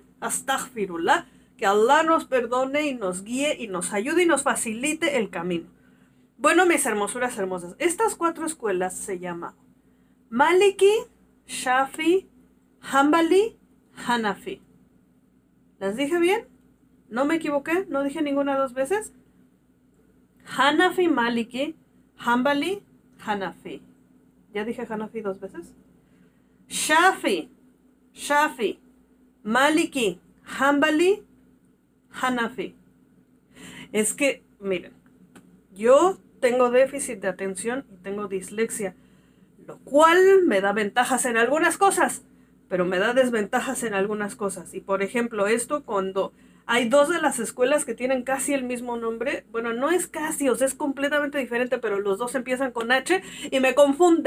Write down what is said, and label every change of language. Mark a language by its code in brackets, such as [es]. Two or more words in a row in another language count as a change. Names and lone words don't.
[es] Astaghfirullah, que Allah nos perdone y nos guíe y nos ayude y nos facilite el camino. Bueno, mis hermosuras hermosas, estas 4 escuelas se llaman Maliki, Shafi, Hanbali, Hanafi. ¿Las dije bien? ¿No me equivoqué? ¿No dije ninguna 2 veces? Hanafi, Maliki, Hanbali, Hanafi. ¿Ya dije Hanafi 2 veces? Shafi, Maliki, Hanbali, Hanafi. Es que, miren, yo tengo déficit de atención y tengo dislexia, lo cual me da ventajas en algunas cosas, pero me da desventajas en algunas cosas. Y por ejemplo, esto cuando hay 2 de las escuelas que tienen casi el mismo nombre, bueno, no es casi, o sea, es completamente diferente, pero los 2 empiezan con H y me confunde.